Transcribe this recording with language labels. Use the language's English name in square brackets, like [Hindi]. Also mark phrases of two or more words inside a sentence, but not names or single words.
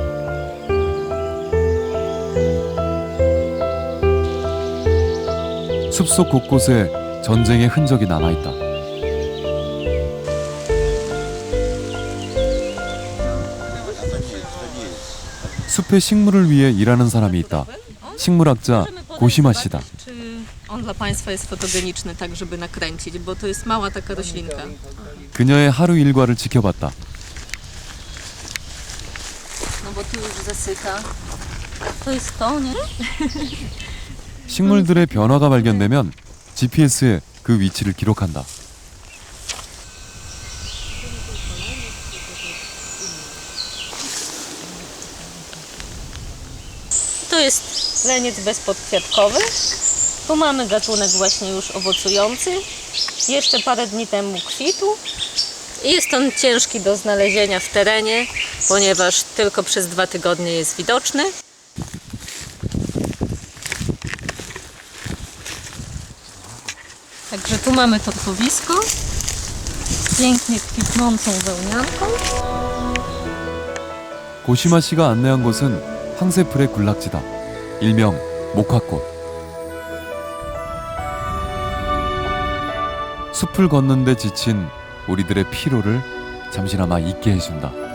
[Korean] 숲속 곳곳에 전쟁의 흔적이 남아있다. 숲의 식물을 위해 일하는 사람이 있다. 식물학자 고시마 씨다. [Polish] On dla Państwa jest fotogeniczny, tak żeby nakręcić, bo to jest mała taka roślinka. [Korean] 그녀의 하루 일과를 지켜봤다. [Polish] No bo tu już zasyka. To jest to, nie? [Korean] 식물들의 변화가 발견되면 GPS에 그 위치를 기록한다. [Polish] To jest leniec bezpodkwiatkowy. Tu mamy gatunek właśnie już owocujący. Jeszcze parę dni temu kwitł. Jest on ciężki do znalezienia w terenie, ponieważ tylko przez 2 tygodnie jest widoczny. Także tu mamy torfowisko z pięknie kwitnącą wełnianką. [Korean] 고시마 씨가 안내한 곳은 황새풀의 군락지다. 일명 목화꽃. 숲을 걷는데 지친 우리들의 피로를 잠시나마 잊게 해준다.